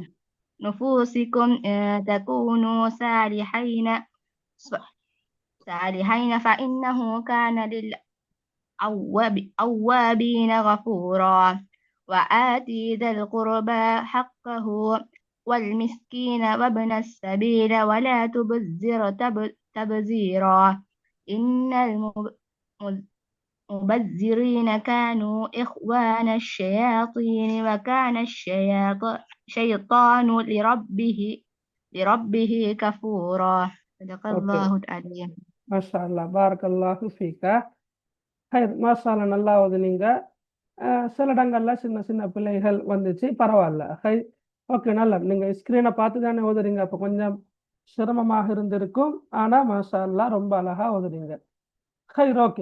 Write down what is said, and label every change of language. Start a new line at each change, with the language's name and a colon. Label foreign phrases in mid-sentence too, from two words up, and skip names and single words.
Arabic: نفوسكم تكونوا صالحين فإنه كان للأوابين غفورا وآتي ذا القربى حقه والمسكين وابن السبيل ولا تبذر تبذيرا إن المبذرين كانوا إخوان الشياطين وكان الشيطان لربه كفورا صدق ஓகே الله العظيم. ما شاء الله بارك الله فيك. خير ما شاء الله,
Tamil: நல்லா ஓதுனீங்க. சில இடங்கள்ல சின்ன சின்ன பிள்ளைகள் வந்துச்சு, பரவாயில்ல. ஹை ஓகே, நல்லா. நீங்க ஸ்கிரீனை பார்த்து தானே ஓதுறீங்க, அப்போ கொஞ்சம் சிரமமாக இருந்திருக்கும். ஆனா
Arabic: ما شاء الله
Tamil: ரொம்ப அழகா ஓதுறீங்க. ஹைர் ஓகே.